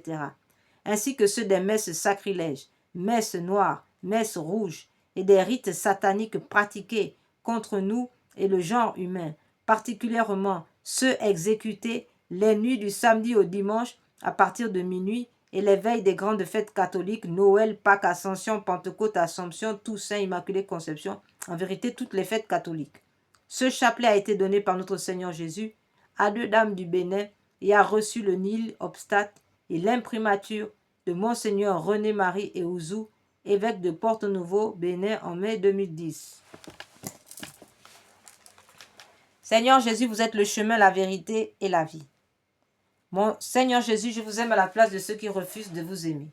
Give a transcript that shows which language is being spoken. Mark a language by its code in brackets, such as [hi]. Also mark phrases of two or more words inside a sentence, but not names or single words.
[fr] Ainsi que ceux des messes sacrilèges, messes noires, messes rouges et des rites sataniques pratiqués contre nous et le genre humain, particulièrement ceux exécutés les nuits du samedi au dimanche à partir de minuit et les veilles des grandes fêtes catholiques, Noël, Pâques, Ascension, Pentecôte, Assomption, Toussaint, Immaculée Conception, en vérité toutes les fêtes catholiques. Ce chapelet a été donné par notre Seigneur Jésus à 2 dames du Bénin et a reçu le [la] nil obstate [fr] et l'imprimature de Monseigneur René-Marie Eouzou, évêque de Porto-Novo, Bénin, en mai 2010. Seigneur Jésus, vous êtes le chemin, la vérité et la vie. Mon Seigneur Jésus, je vous aime à la place de ceux qui refusent de vous aimer.